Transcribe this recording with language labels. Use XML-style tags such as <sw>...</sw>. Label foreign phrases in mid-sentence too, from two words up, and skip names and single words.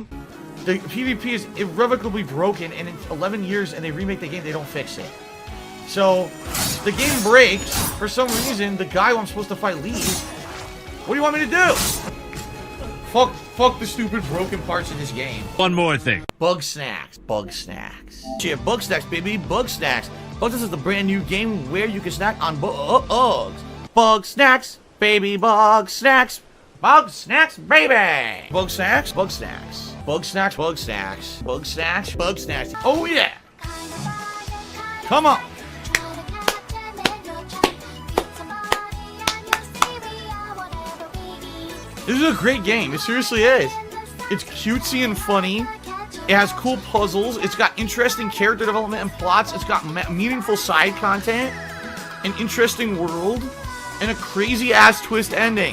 <en>The PvP is irrevocably broken, and in 11 years, and they remake the game, they don't fix it. So, the game breaks. For some reason, the guy who I'm supposed to fight leaves. What do you want me to do? Fuck the stupid broken parts in this game. One more thing. BUGSNAXS. BUGSNAXS. Yeah, BUGSNAXS, baby. BUGSNAXS. BUGSNAXS is the brand new game where you can snack on bugs. BUGSNAXS, baby. BUGSNAXS. BUGSNAXS, baby. BUGSNAXS. BUGSNAXS. BUGSNAXS. BUGSNAXS. BUGSNAXS. BUGSNAXS. Oh, yeah. Come on. This is a great game. It seriously is. It's cutesy and funny. It has cool puzzles. It's got interesting character development and plots. It's got meaningful side content, an interesting world, and a crazy-ass twist ending.</en>